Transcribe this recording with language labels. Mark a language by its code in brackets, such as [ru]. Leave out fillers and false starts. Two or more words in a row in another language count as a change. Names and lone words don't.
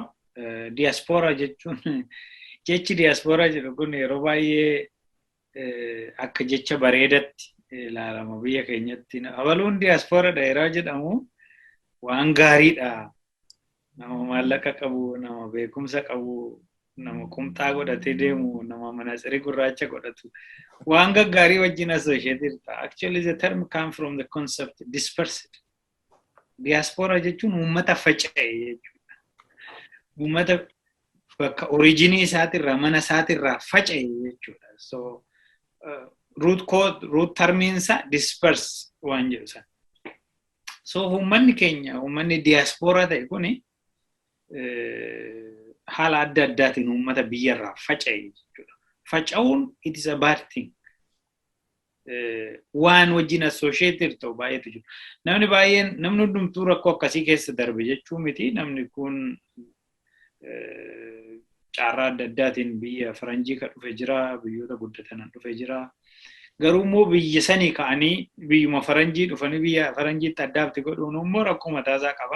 [om] Diaspora jechuun jechi diaspora jedhu kun yeroo baay'ee akka jecha bareedatti ilaalama biyya keenyatti. Abaluun diaspora dheeraa jedhamu waan gaariidha. Nama maallaqa qabu, nama beekumsa qabu, nama qumxaa godhatee deemu, nama manatsirii gurraacha godhatu. Waan gaggaarii wajjin associated. [en] Actually the term comes from the concept dispersed. [om] Diaspora jechuun uummata faca'e jechuudha. Uummata bakka originii isaatirraa mana isaatirraa faca'e jechuudha. [en] So root [om] termiinsa disperse waan jedhu sana. So uummanni keenya uummanni diaspora ta'e kuni haala adda addaatiin uummata biyyarraa faca'e jechuudha. [en] Faca'uun it is a bad thing. [om] Waan wajjin associated ta'u baay'eetu jiru. Namni baay'een namni hundumtuu rakkoo akkasii keessa darbe jechuu miti. Namni kun carraa adda addaatiin biyya faranjii kan dhufe jira, biyyoota guddatan dhufe jira. Garuu immoo biyya sanii ka'anii biyyuma faranjii dhufanii biyya faranjiitti addaatti godhuun immoo rakkoo mataasaa qaba.